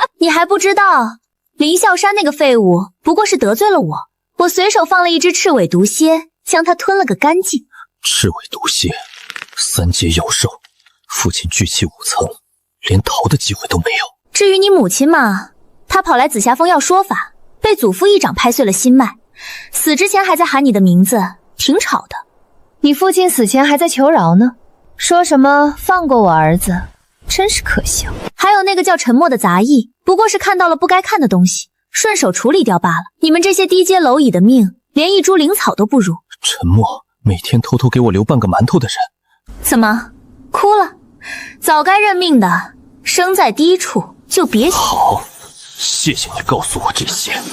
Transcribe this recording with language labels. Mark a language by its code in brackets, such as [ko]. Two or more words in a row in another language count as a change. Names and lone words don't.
[zh] 你还不知道，林啸山那个廢物不過是得罪了我，我隨手放了一隻赤尾毒蠍，將它吞了個乾淨。赤尾毒蠍，3階妖獸，父親聚氣5層，連逃的機會都沒有。至於你母親嘛，她跑來紫霞峰要說法，被祖父一掌拍碎了心脈，死之前還在喊你的名字，挺吵的。你父親死前還在求饒呢，說什麼放過我兒子，真是可笑。還有那個叫沉默的雜役，不過是看到了不該看的東西，順手處理掉罷了。你們這些低階螻蟻的命，連一株靈草都不如。沉默，每天偷偷給我留半個饅頭的人，怎麼哭了？早該認命的，生在低處就別。好，謝謝你告訴我這些。